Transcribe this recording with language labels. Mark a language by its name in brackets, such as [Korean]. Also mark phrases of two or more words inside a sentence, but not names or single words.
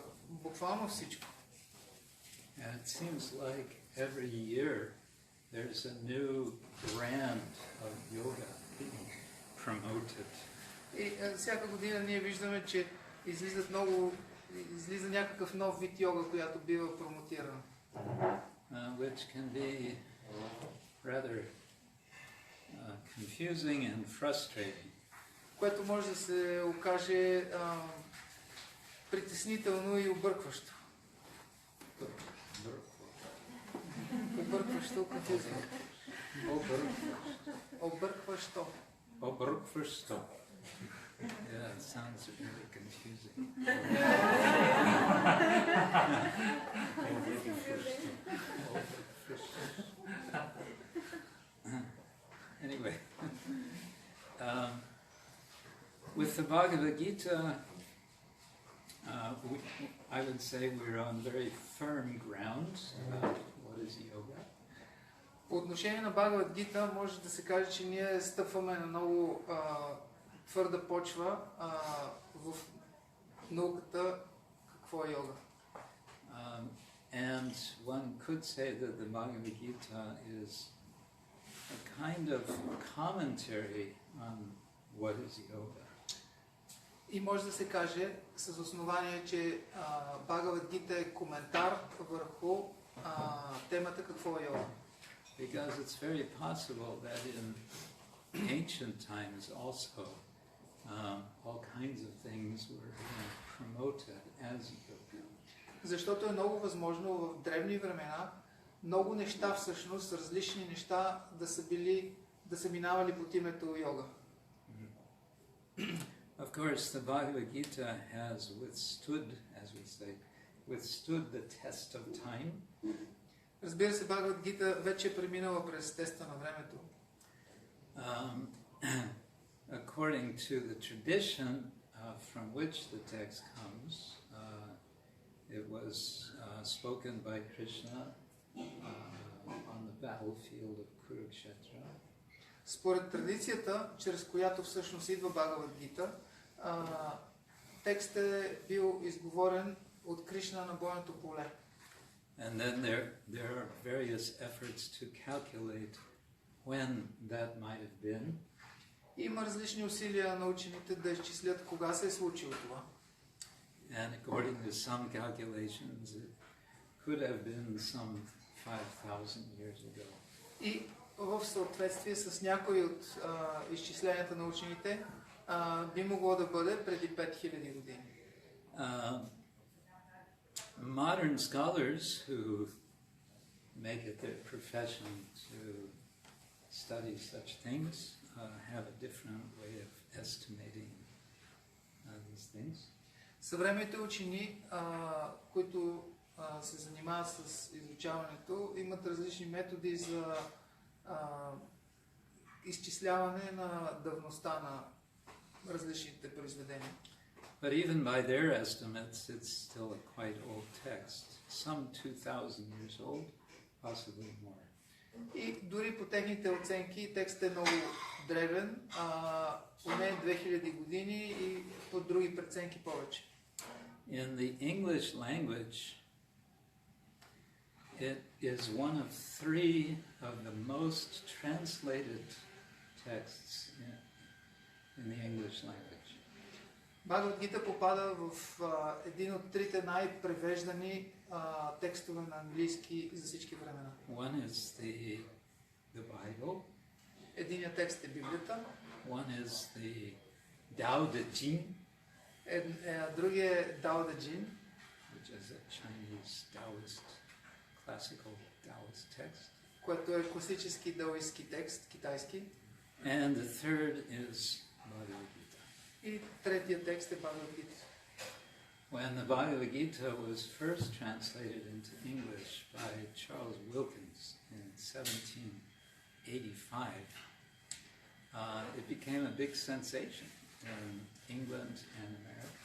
[Bulgarian] Буквално всичко. [English] And it seems like every year there's a new brand of yoga being promoted. [Bulgarian] И всяка година ние виждаме, че излиза някакъв нов вид йога, която бива промотирана. [English] Which can be rather confusing and frustrating. [Bulgarian] Което може да се окаже притеснително и объркващо. Объркващо, confusing. Объркващо. Объркващо. [English] Yeah, it sounds really confusing. Anyway, with the Bhagavad-gita, I would say we're on very firm ground about what is yoga. [Bulgarian] По отношение на Bhagavad-gita може да се каже, че ние стъпваме на много твърда почва в науката какво е йога. [English] And one could say that the Bhagavad-gita is a kind of commentary on what is yoga. [Bulgarian] И може да се каже с основание, че Bhagavad-gita е коментар върху темата какво е йога. [English] Because it's very possible that in ancient times also all kinds of things were being promoted as yoga. [Bulgarian] Защото е много възможно в древни времена много неща всъщност, различни неща да са минавали под името йога. [English] Of course, the Bhagavad-gita has withstood, as we say, the test of time. [Bulgarian] Разбира се, Bhagavad-gita вече е преминала през теста на времето. [English] According to the tradition from which the text comes, it was spoken by Krishna on the battlefield of Kurukshetra. [Bulgarian] Според традицията, чрез която всъщност идва Bhagavad-gita, текстът е бил изговорен от Кришна на бойното поле. [English] And then there are various efforts to calculate when that might have been. [Bulgarian] Има различни усилия на учените да изчислят кога се е случило това. [English] And according to some calculations, it could have been some 5,000 years ago. [Bulgarian] И в съответствие с някои от изчисленията на учените, би могло да бъде преди 5000 години. [English] Modern scholars who make it their profession to study such things have a different way of estimating these things. [Bulgarian] Съвременните учени, които се занимават с изучаването, имат различни методи за изчисляване на давността на различните произведения. [English] But even by their estimates, it's still a quite old text, some 2,000 years old, possibly more. [Bulgarian] И дори по техните оценки текстът е много древен, поне 2000 години и по други преценки повече. [English] In the English language, it is one of 3 of the most translated texts in the English language. [Bulgarian] Bhagavad-gita попада в един от трите най-превеждани текстове на английски за всички времена. [English] One is the Bible. [Bulgarian] Единият текст е Библията. [English] One is the Tao Te Ching, [Bulgarian] Другият е Дао Де Джин, [English] which is a Chinese Taoist, classical Taoist text. [Bulgarian] което е класически даоистски текст, китайски. [English] And the third is Bhagavad-gita. [Bulgarian] И третият текст е Bhagavad-gita. [English] When the Bhagavad-gita was first translated into English by Charles Wilkins in 1785, it became a big sensation in England and America.